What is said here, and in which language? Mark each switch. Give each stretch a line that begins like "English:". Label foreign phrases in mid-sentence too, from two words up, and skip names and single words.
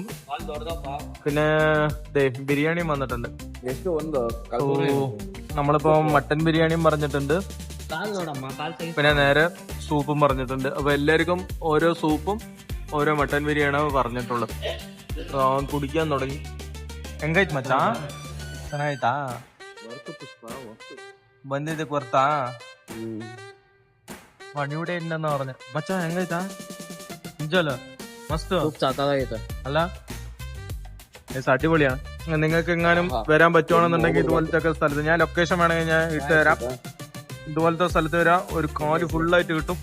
Malayalam: പിന്നെ ബിരിയാണിയും വന്നിട്ടുണ്ട്. നമ്മളിപ്പോ മട്ടൻ ബിരിയാണിയും പറഞ്ഞിട്ടുണ്ട്, പിന്നെ നേരെ സൂപ്പും പറഞ്ഞിട്ടുണ്ട്. അപ്പൊ എല്ലാവർക്കും ഓരോ സൂപ്പും ഓരോ മട്ടൻ ബിരിയാണിയാണ് പറഞ്ഞിട്ടുള്ളത്. അവൻ കുടിക്കാൻ തുടങ്ങി.
Kannada: ಹೆಂಗೈತ್ ಮಚ್ಚ? ಚೆನ್ನಾಯ್ತಾ? ಬಂದಿದ್ದೆ ಕೊರ್ತಾ
Malayalam: പണിയുടെ ഉണ്ടെന്ന് പറഞ്ഞ മച്ചാ.
Kannada: ಹೆಂಗೈತಾ?
Malayalam: നിജല്ല മസ്ത് അല്ല, അടിപൊളിയാണ്. നിങ്ങൾക്ക് എങ്ങാനും വരാൻ പറ്റുവാണെന്നുണ്ടെങ്കിൽ ഇതുപോലത്തെ ഒക്കെ സ്ഥലത്ത് ഞാൻ ലൊക്കേഷൻ വേണമെങ്കിൽ ഞാൻ ഇട്ടുതരാം. ഇതുപോലത്തെ സ്ഥലത്ത് വരാം. ഒരു കാല് ഫുള്ളായിട്ട് കിട്ടും.